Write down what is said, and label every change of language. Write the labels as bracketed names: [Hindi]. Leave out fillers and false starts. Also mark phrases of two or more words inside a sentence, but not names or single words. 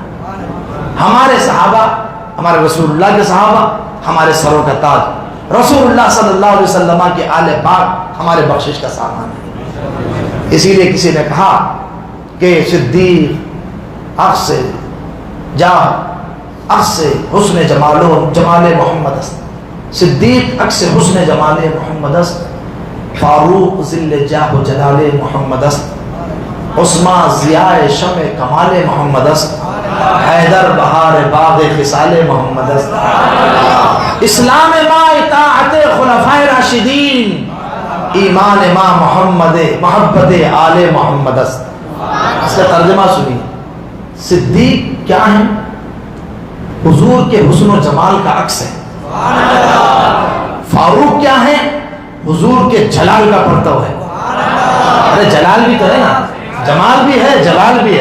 [Urdu] ہمارے صحابہ, ہمارے رسول اللہ کے صحابہ ہمارے سروں کا تاج, [Arabic] رسول اللہ صلی اللہ علیہ وسلم [Urdu] کے آل پاک ہمارے بخشش کا سامان ہے. اسی لیے کسی نے کہا کہ [Persian] صدیق عکس سے جا عکس سے حسن جمال محمد است, صدیق عکس حسن جمال محمد است, فاروق ذل جاہ و جلال محمد است, عثمان ضیاء شمع کمال محمد است, حیدر بہار باغ خصال محمد است, اسلام ما اطاعت خلفائے راشدین, ایمان ما محبت آل محمد است. [Urdu] اس کا ترجمہ سنیے. صدیق کیا ہے؟ حضور کے حسن و جمال کا عکس ہے. فاروق کیا ہے؟ حضور کے جلال کا پرتو ہے. ارے جلال بھی تو ہے نا, جمال بھی ہے جلال بھی ہے.